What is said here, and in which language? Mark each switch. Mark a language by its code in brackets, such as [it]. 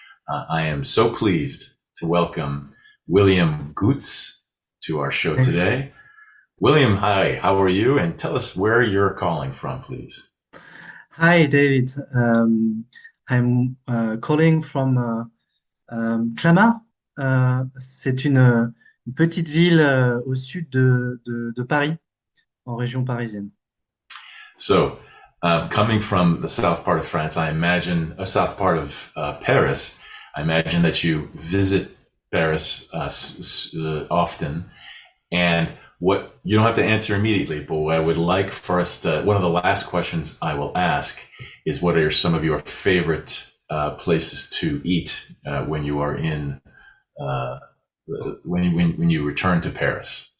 [en] I am so pleased to welcome William Goetz to our show today. William, hi, how are you? And tell us where you're calling from, please. Hi, David. I'm calling from Clamart. [fr] C'est une petite ville au sud de Paris, en région parisienne. [en] So, coming from the south part of France, I imagine, a south part of Paris, I imagine that you visit Paris often. And what you don't have to answer immediately, but what I would like for us to, one of the last questions I will ask is, what are some of your favorite places to eat when you are in when you return to Paris?